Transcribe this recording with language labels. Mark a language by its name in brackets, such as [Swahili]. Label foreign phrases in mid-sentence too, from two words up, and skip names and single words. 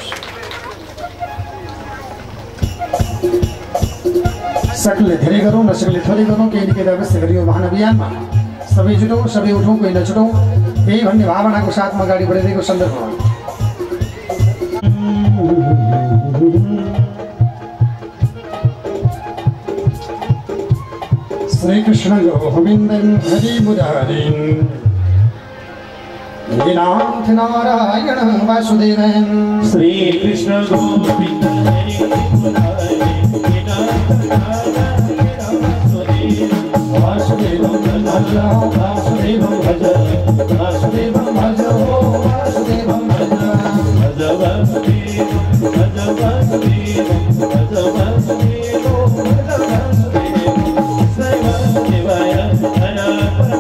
[Nepali] सकलले धेरै गरौँ र सकलले थोरै गरौँ केही न केही अवश्य गरियो महान अभियानमा सबै जुटौँ सबै उठौँ कोही नछुटौँ यही भन्ने भावनाको साथमा अगाडि बढिरहेको सन्दर्भमा [Sanskrit] श्री कृष्ण गोविंदं हरि मुरारीं लीलानाथ नारायण वासुदेवं श्री कृष्ण गोविंद हरि मुरारी लीलानाथ नारायण वासुदेवं भज वासुदेवं भज वासुदेवं भज वासुदेवं भज भज वासुदेवं भज वासुदेवं भज वासुदेवं भज वासुदेवं श्री वासुदेवाय अनंत